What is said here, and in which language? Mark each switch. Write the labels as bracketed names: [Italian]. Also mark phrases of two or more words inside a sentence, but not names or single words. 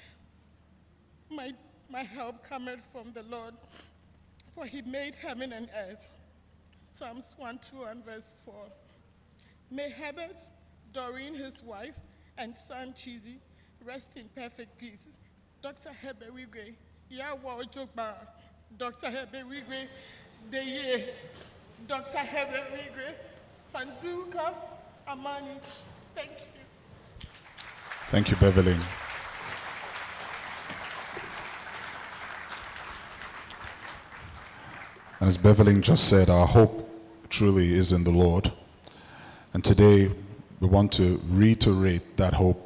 [English] My help cometh from the Lord, for he made heaven and earth. Psalms 1:2 and verse 4. May Herbert, Doreen, his wife, and son Chizzy rest in perfect peace. Dr. Herbert Wigwe, Yawa Ojogba, Dr. Herbert Wigwe, Deye, Dr. Herbert Wigwe, Panzuka, Amani. Thank you. Thank you, Beverly. And as Beverly just said, our hope truly is in the Lord. And today, we want to reiterate that hope.